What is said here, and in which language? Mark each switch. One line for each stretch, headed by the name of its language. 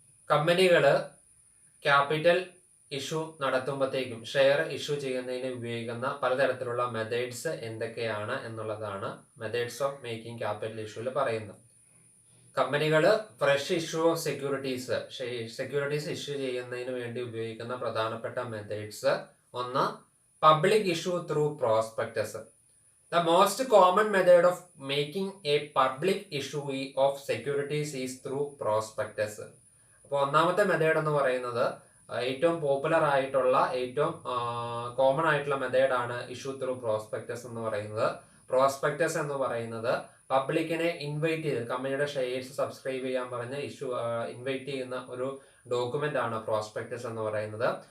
Malayalam: കമ്പനികൾ capital issue നടത്തുമ്പോഴത്തേക്കും share issue ചെയ്യുന്നതിന് ഉപയോഗിക്കുന്ന പലതരത്തിലുള്ള മെത്തേഡ്സ് എന്തൊക്കെയാണ് എന്നുള്ളതാണ്
English: methods of making capital ഇഷ്യൂവിൽ
Malayalam: പറയുന്നത്. കമ്പനികൾ
English: fresh issue of securities
Malayalam: issue ചെയ്യുന്നതിന് വേണ്ടി ഉപയോഗിക്കുന്ന പ്രധാനപ്പെട്ട മെത്തേഡ്സ്: ഒന്ന്,
English: Public issue through prospectus. The most common method of making a public issue of securities is through prospectus.
Malayalam: അപ്പോൾ ഒന്നാമത്തെ മെത്തേഡ് എന്ന് പറയുന്നത് ഏറ്റവും പോപ്പുലർ ആയിട്ടുള്ള ഏറ്റവും കോമൺ ആയിട്ടുള്ള മെത്തേഡാണ്
English: issue through prospectus
Malayalam: എന്ന് പറയുന്നത്. പ്രോസ്പെക്ടസ് എന്ന് പറയുന്നത് പബ്ലിക്കിനെ ഇൻവൈറ്റ് ചെയ്ത് കമ്പനിയുടെ ഷെയർസ് സബ്സ്ക്രൈബ് ചെയ്യാൻ പറഞ്ഞ് ഇൻവൈറ്റ് ചെയ്യുന്ന ഒരു ഡോക്യുമെന്റ് ആണ് പ്രോസ്പെക്ടസ് എന്ന് പറയുന്നത്.